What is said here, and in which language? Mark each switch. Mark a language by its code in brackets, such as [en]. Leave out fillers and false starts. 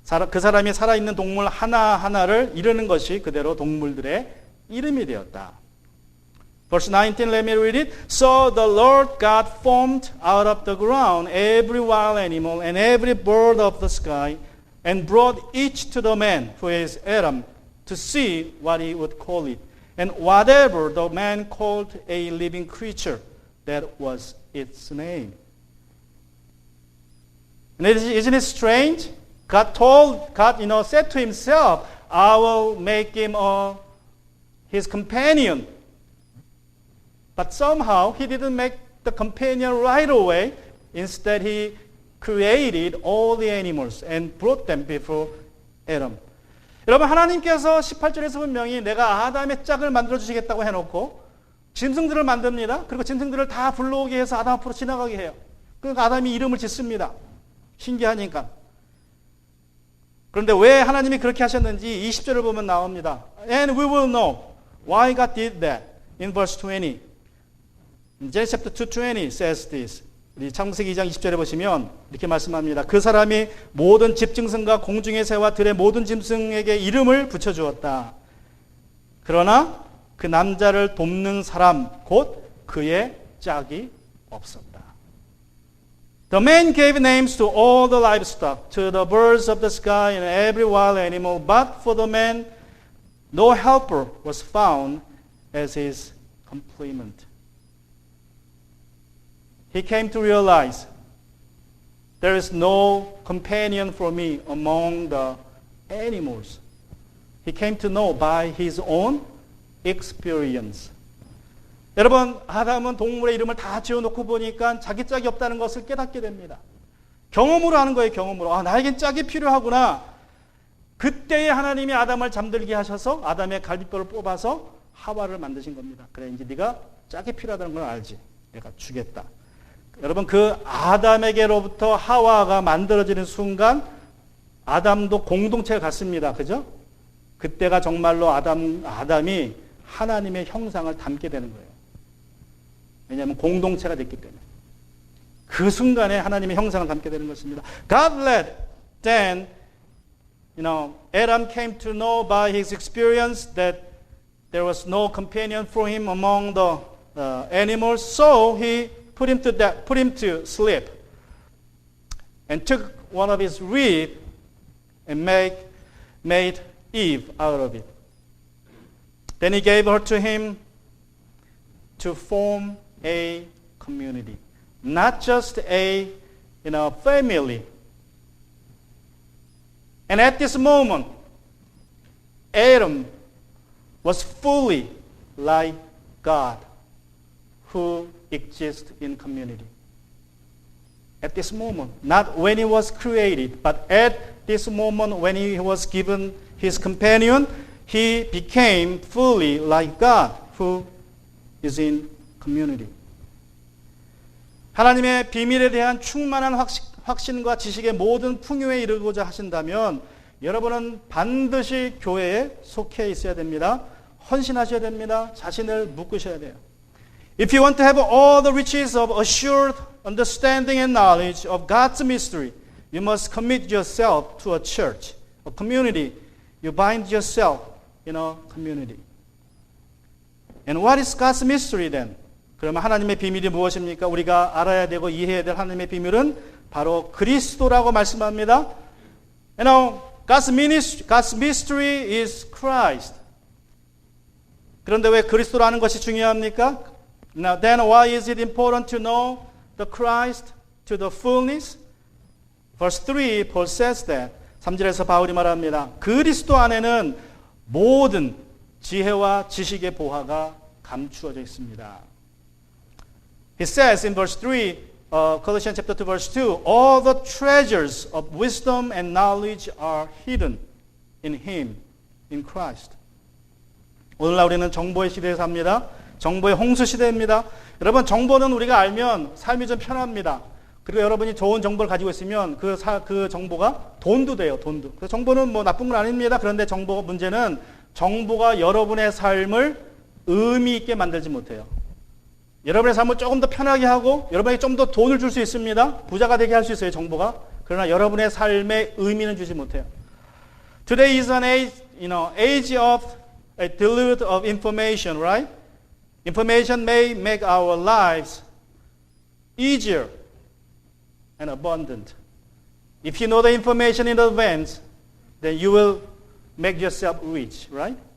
[ko] 그 사람이 살아있는 동물 하나하나를 이르는 것이 그대로 동물들의 이름이 되었다. [en] Verse 19, let me read it. So the Lord God formed out of the ground every wild animal and every bird of the sky and brought each to the man, who is Adam, to see what he would call it. And whatever the man called a living creature, that was its name. And isn't it strange? God said to himself, I will make him his companion. But somehow he didn't make the companion right away. Instead, he created all the animals and brought them before Adam. [ko] 여러분, 하나님께서 18절에서 분명히 내가 아담의 짝을 만들어 주시겠다고 해놓고 짐승들을 만듭니다. 그리고 짐승들을 다 불러오게 해서 아담 앞으로 지나가게 해요. 그러니까 아담이 이름을 짓습니다. 신기하니까. 그런데 왜 하나님이 그렇게 하셨는지 20절을 보면 나옵니다. [en] And we will know why God did that in verse 20. Genesis chapter 2:20 says this. [ko] 우리 창세기 2장 20절에 보시면 이렇게 말씀합니다. 그 사람이 모든 집짐승과 공중의 새와 들의 모든 짐승에게 이름을 붙여주었다. 그러나 그 남자를 돕는 사람 곧 그의 짝이 없었다. [en] The man gave names to all the livestock, to the birds of the sky and every wild animal, but for the man no helper was found as his complement. He came to realize there is no companion for me among the animals. He came to know by his own experience. [ko] 여러분, 아담은 동물의 이름을 다 지어놓고 보니까 자기 짝이 없다는 것을 깨닫게 됩니다. 경험으로 하는 거예요, 경험으로. 아, 나에겐 짝이 필요하구나. 그때에 하나님이 아담을 잠들게 하셔서 아담의 갈비뼈를 뽑아서 하와를 만드신 겁니다. 그래, 이제 네가 짝이 필요하다는 걸 알지. 내가 주겠다. 여러분, 그 아담에게로부터 하와가 만들어지는 순간 아담도 공동체가 같습니다. 그죠? 그때가 정말로 아담이 하나님의 형상을 담게 되는 거예요. 왜냐하면 공동체가 됐기 때문에. 그 순간에 하나님의 형상을 담게 되는 것입니다. [en] God led then, Adam came to know by his experience that there was no companion for him among the animals, so he put him to sleep and took one of his ribs and made Eve out of it. Then he gave her to him to form a community, not just a family. And at this moment, Adam was fully like God, who exists in community. At this moment, not when he was created, but at this moment when he was given his companion, he became fully like God, who is in community. [ko] 하나님의 비밀에 대한 충만한 확신과 지식의 모든 풍요에 이르고자 하신다면 여러분은 반드시 교회에 속해 있어야 됩니다. 헌신하셔야 됩니다. 자신을 묶으셔야 돼요. [en] If you want to have all the riches of assured understanding and knowledge of God's mystery, you must commit yourself to a church, a community. You bind yourself in a community. And what is God's mystery then? [ko] 그러면 하나님의 비밀이 무엇입니까? 우리가 알아야 되고 이해해야 될 하나님의 비밀은 바로 그리스도라고 말씀합니다. [en] God's mystery is Christ. [ko] 그런데 왜 그리스도라는 것이 중요합니까? [en] Now then why is it important to know the Christ to the fullness? Verse 3, Paul says that. [ko] 3절에서 바울이 말합니다. 그리스도 안에는 모든 지혜와 지식의 보화가 감추어져 있습니다. [en] He says in verse 3, Colossians chapter 2, verse 2, all the treasures of wisdom and knowledge are hidden in Him, in Christ. [ko] 오늘날 우리는 정보의 시대에 삽니다. 정보의 홍수 시대입니다. 여러분, 정보는 우리가 알면 삶이 좀 편합니다. 그리고 여러분이 좋은 정보를 가지고 있으면 그 정보가 돈도 돼요, 돈도. 그래서 정보는 뭐 나쁜 건 아닙니다. 그런데 문제는 정보가 여러분의 삶을 의미 있게 만들지 못해요. 여러분의 삶을 조금 더 편하게 하고 여러분에게 좀 더 돈을 줄 수 있습니다. 부자가 되게 할 수 있어요, 정보가. 그러나 여러분의 삶에 의미는 주지 못해요. [en] Today is an age of a deluge of information, right? Information may make our lives easier and abundant. If you know the information in advance, then you will make yourself rich, right?